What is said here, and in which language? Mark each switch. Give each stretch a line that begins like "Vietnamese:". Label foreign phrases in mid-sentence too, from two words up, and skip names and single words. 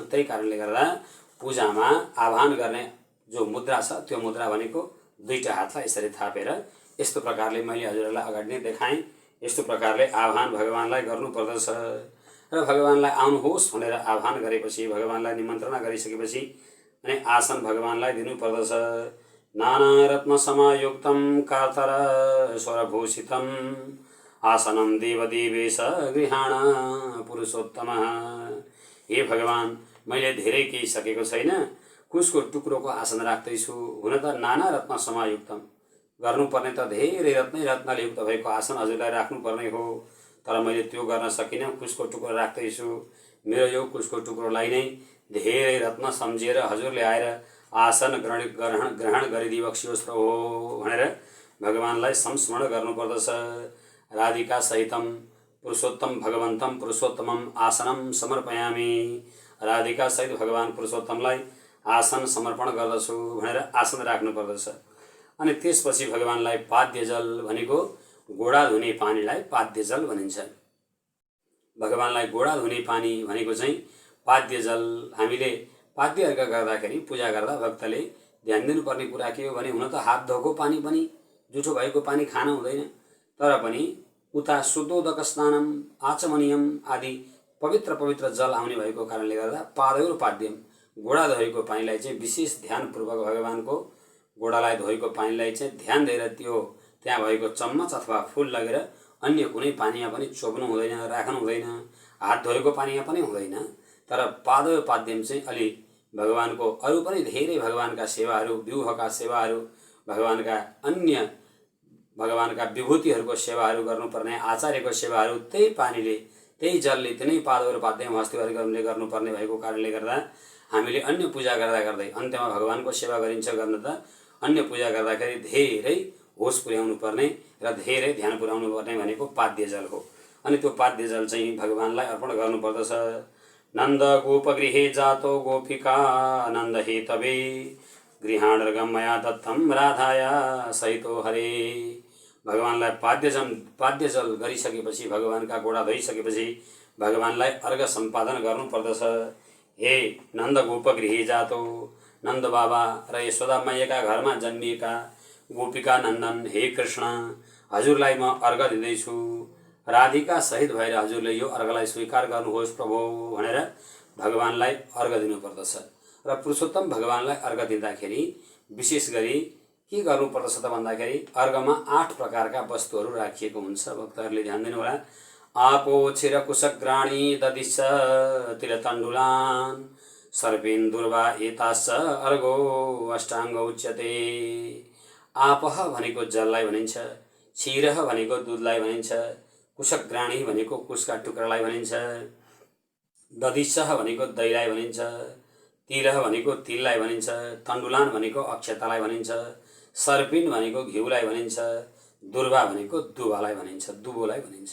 Nepali: त्यही कारणले गर्दा पूजामा आह्वान गर्ने जो मुद्रा छ त्यो मुद्रा भनेको दुईटा हातलाई यसरी थापेर यस्तो प्रकारले मैले हजुरहरूलाई अगाडि नै देखाएँ। यस्तो प्रकारले आह्वान भगवानलाई गर्नुपर्दछ र भगवानलाई आउनुहोस् भनेर आह्वान गरेपछि, भगवानलाई निमन्त्रणा गरिसकेपछि अनि आसन भगवानलाई दिनुपर्दछ।
Sanskrit: नाना रत्न समायुक्तं कार्तर स्वरभूषितं आसनं देवदेवेश गृहाण पुरुषोत्तम।
Nepali: हे भगवान, मैले धेरै केही सकेको छैन, कुसको टुक्रोको आसन राख्दैछु। हुन त
Sanskrit: नाना रत्न समायुक्तम,
Nepali: गर्नुपर्ने त धेरै रत्नै रत्नले युक्त भएको आसन हजुरलाई राख्नुपर्ने हो, तर मैले त्यो गर्न सकिनँ, कुसको टुक्रो राख्दैछु। मेरो यो कुसको टुक्रोलाई नै धेरै रत्न सम्झिएर हजुरले आएर आसन ग्रहण गरिदिबक्सियोस् प्रभु भनेर भगवानलाई संस्मरण गर्नुपर्दछ।
Sanskrit: राधिका सहितम पुरुषोत्तम भगवन्तं पुरुषोत्तमम आसनं समर्पयामि।
Nepali: राधिका सहित भगवान पुरुषोत्तमलाई आसन समर्पण गर्दछु भनेर आसन राख्नुपर्दछ। अनि त्यसपछि भगवानलाई पाद्य जल भनेको गोडा धुने पानीलाई पाद्य जल भनिन्छ। भगवानलाई गोडा धुने पानी भनेको चाहिँ पाद्य जल। हामीले पाद्य अर्घ गर्दाखेरि पूजा गर्दा भक्तले ध्यान दिनुपर्ने कुरा के हो भने, हुन त हात धोको पानी पनि जुठो भएको पानी खान हुँदैन, तर पनि उता
Sanskrit: शुद्धोदक स्नानम आचमनियम
Nepali: आदि पवित्र पवित्र जल आउने भएको कारणले गर्दा
Sanskrit: पादौर पाद्यम,
Nepali: गोडा धोएको पानीलाई चाहिँ विशेष ध्यानपूर्वक भगवानको गोडालाई धोएको पानीलाई चाहिँ ध्यान दिएर त्यो त्यहाँ भएको चम्मच अथवा फुल लगेर अन्य कुनै पानीमा पनि चोप्नु हुँदैन, राख्नु हुँदैन। हात धोएको पानीमा पनि हुँदैन। तर
Sanskrit: पादौ पाद्यम
Nepali: चाहिँ अलि भगवानको अरू पनि धेरै भगवानका सेवाहरू, व्यूहका सेवाहरू, भगवानका अन्य भगवानका विभूतिहरूको सेवाहरू गर्नुपर्ने, आचार्यको सेवाहरू त्यही पानीले, त्यही जलले, त्यही
Sanskrit: पादौ पाद्यम
Nepali: हस्तिवर्गले गर्नुपर्ने भएको कारणले गर्दा हामीले अन्य पूजा गर्दा गर्दै अन्त्यमा भगवानको सेवा गरिन्छ गर्न त अन्य पूजा गर्दाखेरि धेरै होस पुर्याउनु पर्ने र धेरै ध्यान पुर्याउनु पर्ने भनेको पाद्य जल हो। अनि त्यो पाद्य जल चाहिँ भगवानलाई अर्पण गर्नुपर्दछ।
Sanskrit: नन्द गोपगृहे जातो गोपिका नन्द हेतवे गृहाणर्गम मया दत्तम राधाया सहितो हरे।
Nepali: भगवानलाई पाद्य जल गरिसकेपछि, भगवानका गोडा धोइसकेपछि भगवानलाई अर्घ सम्पादन गर्नुपर्दछ। हे
Sanskrit: नन्द गोपगृहे जातो,
Nepali: नन्द बाबा र यशोदा मैयाका घरमा जन्मिएका गोपिका नन्दन, हे कृष्ण, हजुरलाई म अर्घ दिँदैछु। राधिका सहित भएर हजुरले यो अर्घलाई स्वीकार गर्नुहोस् प्रभु भनेर भगवानलाई अर्घ दिनुपर्दछ। र पुरुषोत्तम भगवानलाई अर्घ दिँदाखेरि विशेष गरी के गर्नुपर्दछ त भन्दाखेरि अर्घमा 8 प्रकारका वस्तुहरू राखिएको हुन्छ। भक्तहरूले ध्यान दिनुहोला।
Sanskrit: आपो क्षीरकुशग्राणी ददिश्च तिलतण्डुलान् सर्पेन्दुर्वा एताश्च अर्घो अष्टाङ्ग उच्यते।
Nepali: आपह भनेको जललाई भनिन्छ, क्षीरह भनेको दुधलाई भनिन्छ, कुशग्राणी भनेको कुशका टुक्रालाई भनिन्छ, ददिश्चह भनेको दहीलाई भनिन्छ, तिलह भनेको तिललाई भनिन्छ, तण्डुलान भनेको अक्षतालाई भनिन्छ, सर्पिन भनेको घिउलाई भनिन्छ, दुर्वा भनेको दुवालाई भनिन्छ, दुबोलाई भनिन्छ।